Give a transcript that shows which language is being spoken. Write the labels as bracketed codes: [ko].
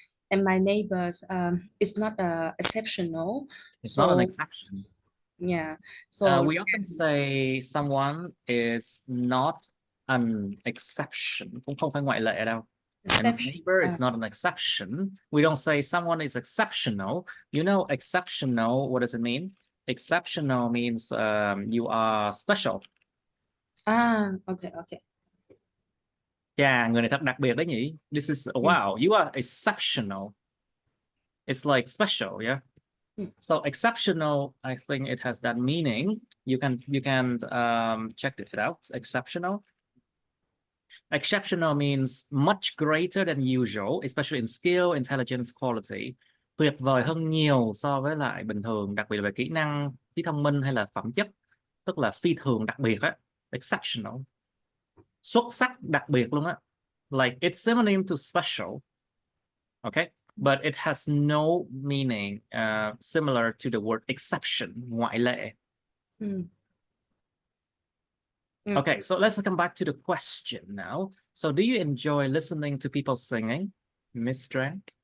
[en] and my neighbors it's not exceptional. It's not an exception. yeah, so We often say someone is not an exception, [vi] cũng không phải ngoại lệ đâu. [en] And my exception. neighbor is not an exception. We don't say someone is exceptional. You know, exceptional, what does it mean? Exceptional means you are special. Okay, okay. Yeah, [vi] người này thật đặc biệt đấy nhỉ. [en] This is, wow, you are exceptional. It's like special, yeah? So exceptional, I think it has that meaning. You can check it out. Exceptional. Exceptional means much greater than usual, especially in skill, intelligence, quality. [vi] Tuyệt vời hơn nhiều so với lại bình thường, đặc biệt là về kỹ năng, trí thông minh hay là phẩm chất, tức là phi thường đặc biệt á. Exceptional. Xuất sắc đặc biệt luôn á. [en] Like it's synonym to special. Okay, but it has no meaning similar to the word exception, [vi] ngoại lệ. [en] Okay, so let's come back to the question now. So do you enjoy listening to people singing, Miss Strang?